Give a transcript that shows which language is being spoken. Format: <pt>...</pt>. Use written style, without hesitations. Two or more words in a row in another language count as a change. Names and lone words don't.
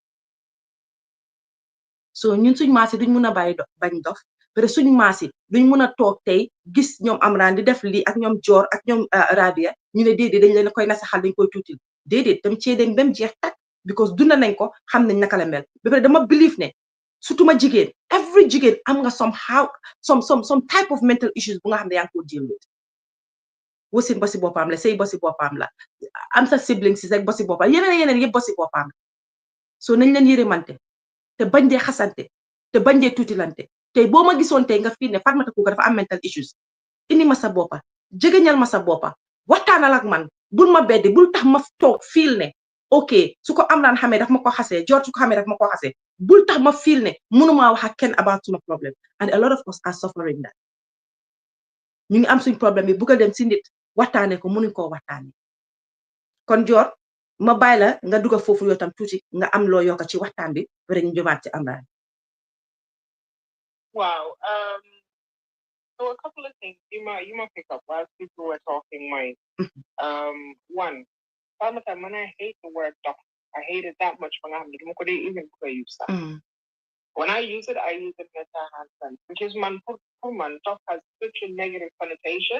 <wo>so ñun suñ maasi duñ mun a bàyyi bañ dof parce que suñ maasi duñ mun a toog tey gis ñoom Amran di def lii ak ñoom Jorr ak ñoom Rabia ñu ne déedéet dañ leen koy nasaxal dañ koy tuutil déedéet dem cee dem ba mu jeex tak because dunda nañ ko xam nañ naka la mel ba pare dama believe ne surtout ma jigéen every jigéen am nga</wo> <en>some type of mental issues</en> <wo>bu nga xam ne yaa ngi ko</wo> <en>deal with</en> <wo>wasin ba si boppam la sëy ba si boppam la am sa siblings si rek ba si boppam yeneen yëpp ba si boppam la so nañ leen yërëmante te bañ dee xasante te bañ dee tuutilante tey boo ma gisoon tey nga fii ne Fatoumata Kuka dafa am</wo> <en>mental issues</en> <wo>indi ma sa boppa jegeñal ma sa boppa waxtaanal ak man bul ma beddi bul tax ma toog fiil ne ok su ko Amran xamee daf ma ko xasee Jorr su ko xamee daf ma ko xasee bul tax ma fiil ne mënumaa wax ak kenn about suma problème</wo> <en>and a lot of us are suffering that</en> <wo>ñu ngi am suñ problème bi bugg a dem si nit waxtaane ko mënuñ koo waxtaane kon Jorr ma bàyyi la nga dugg foofu yoo tam tuuti nga am loo yokk ci waxtaan bi rek ñu jëmaat ci Amran.</wo> <en>Wow. So a couple of things you might pick up while people were talking. One, Fatoumata, when I hate the word doc, I hate it that much when I even use that. When I use it in a hand sense, because man doc has such a negative connotation.</en>